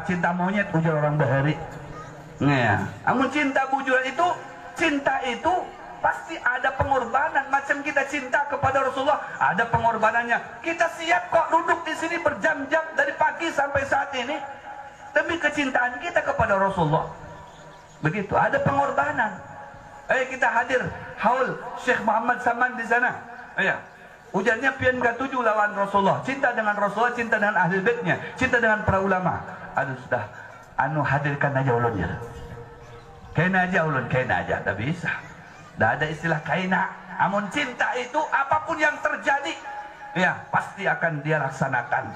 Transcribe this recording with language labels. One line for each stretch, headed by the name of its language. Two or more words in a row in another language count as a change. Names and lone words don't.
Banjar: Cinta monyet ujar orang Bahari. Ya, amun cinta bujuran itu, cinta itu pasti ada pengorbanan.
Indonesian: Macam kita cinta kepada Rasulullah, ada pengorbanannya. Kita siap kok duduk di sini berjam-jam dari pagi sampai saat ini demi kecintaan kita kepada Rasulullah. Begitu, ada pengorbanan. Kita hadir haul Syekh Muhammad Saman di sana.
Banjar: Ujarnya pian katuju lawan Rasulullah,
Indonesian: cinta dengan Rasulullah, cinta dengan ahli baitnya, cinta dengan para ulama.
Banjar: Aduh sudah, hadirkan aja ulun ya. Kaina aja, tak bisa.
Indonesian: Tidak ada istilah kaina. Amun cinta itu apapun yang terjadi, ya pasti akan dia laksanakan.